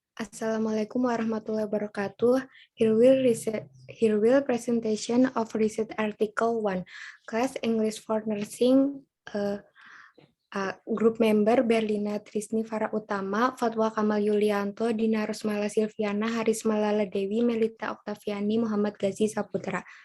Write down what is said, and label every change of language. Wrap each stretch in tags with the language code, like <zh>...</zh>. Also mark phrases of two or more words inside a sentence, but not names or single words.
<ar>السلام عليكم ورحمة الله وبركاته.</ar> <en>Here will presentation of research article 1. Class English for Nursing Group Member Berlina Trisni Farah Utama, Fatwa Kamal Yulianto, Dina Rosmala Silviana, Haris Malala Dewi, Melita Oktaviani, Muhammad Gazi Saputra.</en>